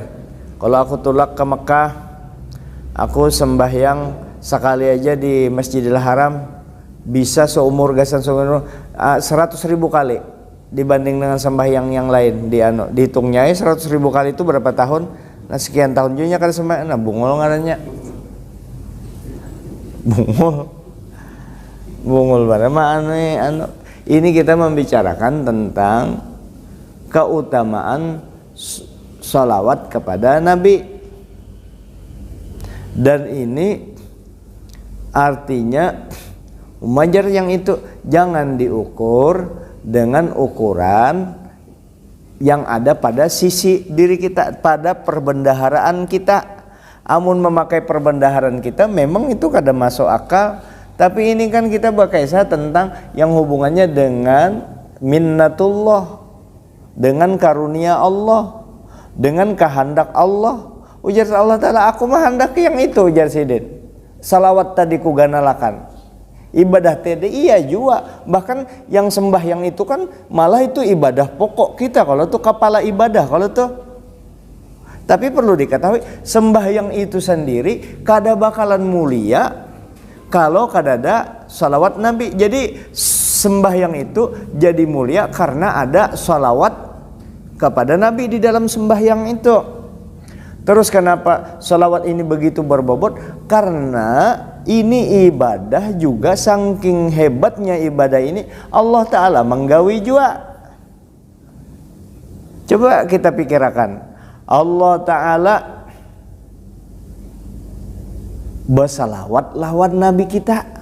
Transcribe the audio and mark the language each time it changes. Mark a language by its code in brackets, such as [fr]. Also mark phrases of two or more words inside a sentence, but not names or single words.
[bjn] Kalau aku tulak ke Mekah, aku sembahyang sekali aja di Masjidil Haram bisa seumur gasan seumur 100.000 kali. [id] dibanding dengan sembahyang yang lain dihitungnya 100.000 kali itu berapa tahun? Nah sekian tahun juga kan sembahyang. [bjn] Nah bungul ngarannya. [id] Bungul barang ini kita membicarakan tentang keutamaan sholawat kepada Nabi, dan ini artinya wajar yang itu jangan diukur dengan ukuran yang ada pada sisi diri kita, pada perbendaharaan kita. [bjn] Amun memakai perbendaharaan kita memang itu kada masuk akal, tapi ini kan kita berkisah tentang yang hubungannya dengan minnatullah, dengan karunia Allah, dengan kehendak Allah. Ujar Allah Ta'ala, aku mah hendak yang itu, ujar Sidin. Salawat tadi ku ganalakan, ibadah tadi iya juga. [id] Bahkan yang sembahyang itu kan malah itu ibadah pokok kita, kalau tuh kepala ibadah kalau tuh. [bjn] Tapi perlu diketahui sembahyang itu sendiri kada bakalan mulia kalau kada ada salawat Nabi. [id] Jadi sembahyang itu jadi mulia karena ada salawat kepada Nabi di dalam sembahyang itu. Terus kenapa salawat ini begitu berbobot? Karena ini ibadah juga, saking hebatnya ibadah ini Allah Ta'ala menggawi juga. [bjn] Coba kita pikirkan, Allah Ta'ala bersalawat lawan Nabi kita.